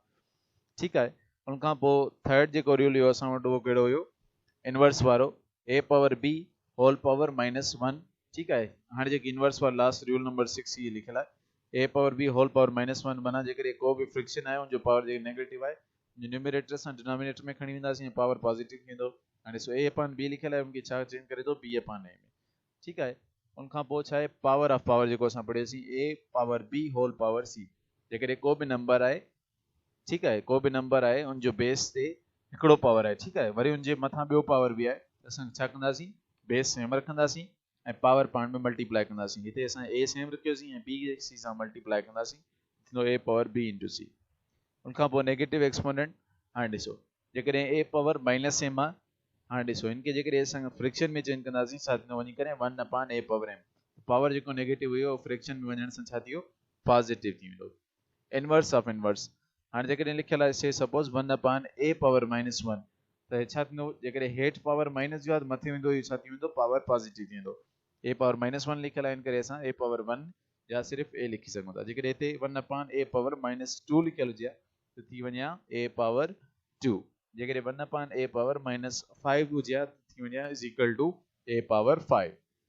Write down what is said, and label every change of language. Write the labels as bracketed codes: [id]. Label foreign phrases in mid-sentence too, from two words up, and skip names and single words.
[ur] ٹھیک ہے, [sd] उनखां पोइ थर्ड जेको रूल हुयो असां वटि उहो कहिड़ो हुयो, इनवर्स वारो, [en] a power b whole power -1 [ur] ٹھیک ہے. [sd] हाँ जी इनवर्स वाला लास्ट रूल नंबर 6 ये लिखला [en] a power b whole power -1 [sd] बना जेकर को भी फ्रिक्शन है उन जो पावर जे नेगेटिव है जो न्यूमरेटर से डिनोमिनेटर में खणी वेंदासीं पावर पॉजिटिव थींदो हाणे सो [en] a upon b [sd] लिखल है उनकी छा चेंज करे तो [en] b upon a [sd] में [ur] ٹھیک ہے. [sd] उन खां पोइ छा आहे [en] power of power [sd] जेको असां पढ़ियोसीं [en] a power b whole power c [sd] जेकर को भी नंबर है [ur] ٹھیک ہے [sd] को भी नंबर है उन जो बेस ते हिकिड़ो पावर है [ur] ٹھیک ہے [sd] वरी उन जे मथां ॿियो पावर भी आहे असां छा कंदासीं बेस सेम रखंदासीं ऐं पावर पाण में मल्टीप्लाई कंदासीं हिते असां a सेम रखियोसीं ऐं b c सां मल्टीप्लाई कंदासीं थींदो [en] a power b into c [sd] उन खां पोइ [en] negative exponent [sd] हाणे ॾिसो जेकॾहिं [en] a power -m [sd] आहे हाणे ॾिसो इनके जेकॾहिं असां फ्रिक्शन में चेंज कंदासीं छा थींदो वञी करे [en] 1 upon a power m [sd] पावर जेको नेगेटिव हुयो फ्रिक्शन में वञण सां छा थियो पॉजिटिव थी वेंदो [en] inverse of inverse [sd] हाणे जेकॾहिं लिखियल आहे से सपोज [en] 1 upon a power -1 [sd] त छा थींदो जेकॾहिं हेठि पावर माइनस जो आहे त मथे वेंदो इहो छा थी वेंदो [en] power positive [sd] थी वेंदो [en] a power -1 [sd] लिखियल आहे इन करे असां [en] a power 1 [sd] या सिर्फ़ a लिखी सघूं था जेकॾहिं हिते [en] 1 upon a power -2 [sd] लिखियल हुजे त थी वञे [en] a power 2 [sd] जेकॾहिं [en] 1 upon a power -5 [sd] हुजे थी वञे [en] is equal to a power 5